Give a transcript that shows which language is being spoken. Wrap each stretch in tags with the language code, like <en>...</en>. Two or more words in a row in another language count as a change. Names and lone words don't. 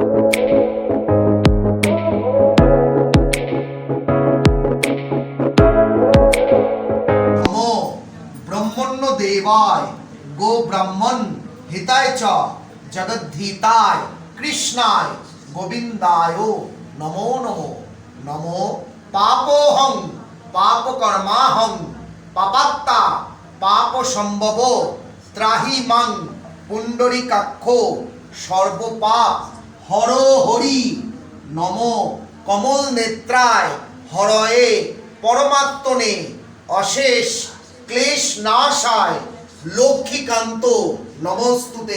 <sa>নমো ব্রহ্মণ্য দেবায় গো ব্রাহ্মণ হিতায় চ জগদ্ধিতায় কৃষ্ণায় গোবিন্দায় নমো নমো। নমো পাপোহং পাপকর্মাহং পাপাত্তা পাপ সম্ভব ত্রাহি মাং পুণ্ডরীকাক্ষ সর্বপাপ হর হরি। নমো কমল নেত্রায় হরয়ে পরমাত্মনে অশেষ ক্লেশ নাশায় লক্ষ্মীকান্ত নমস্তুতে।</sa>